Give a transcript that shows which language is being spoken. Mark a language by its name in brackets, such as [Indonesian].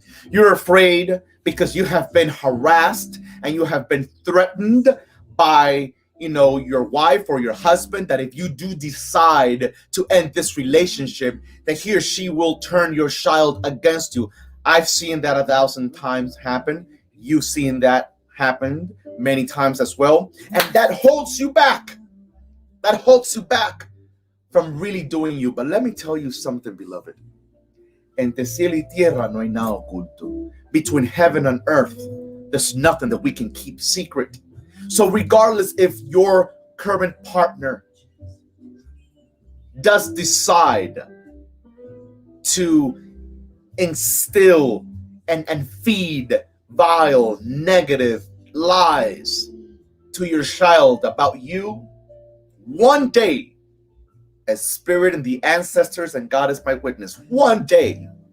[English] You're afraid because you have been harassed and you have been threatened by, your wife or your husband, that if you do decide to end this relationship, that he or she will turn your child against you. I've seen that 1,000 times happen. You've seen that happen many times as well. And that holds you back. That holds you back from really doing you. But let me tell you something, beloved. [Spanish] Entre cielo y tierra no hay nada oculto. [English] Between heaven and earth, there's nothing that we can keep secret. So regardless if your current partner does decide to instill and feed vile, negative lies to your child about you, one day, as Spirit and the ancestors and God is my witness, one day,